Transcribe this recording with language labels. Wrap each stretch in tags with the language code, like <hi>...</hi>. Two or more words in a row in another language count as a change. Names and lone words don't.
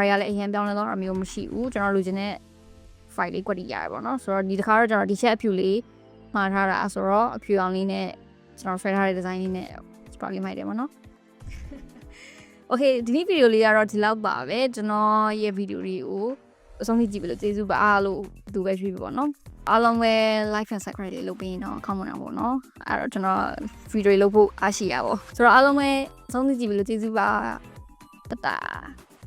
<my>ရလဲအရင်ပြောင်းလဲတော့အမျိုးမရှိဘူးကျွန်တော်လိုချင်တဲ့ file လေးကွက်တီရတယ်ပေါ့နော်ဆိုတော့ဒီတစ်ခါတော့ကျွန်တော်ဒီချက်အဖြူလေးမှားထားတာဆိုတော့အဖြူအောင်လေးနဲ့ကျွန်တော်ဆွဲထားတဲ့ design လေးနဲ့ scroll လေးမိုက်တယ်ပေါ့နော် Okay ဒီနေ့ video လေးကတော့ဒီလောက်ပါပဲကျွန်တော်ရဲ့ video လေးကိုအဆုံးထိကြည့်ပြီးလို့ကျေးဇူးပါအားလို့သူပဲကြည့်ပြီပေါ့နော်အားလုံးပဲ</my> <en>like and subscribe</en> <my>လေးလုပ်ပြီးရင်တော့ comment အောင်ပေါ့နော်အဲ့တော့ကျွန်တော် video လေးလုပ်ဖို့အားရှိရပါဆိုတော့အားလုံးပဲအဆုံးထိကြည့်ပြီးလို့ကျေးဇူးပါတတာ</my>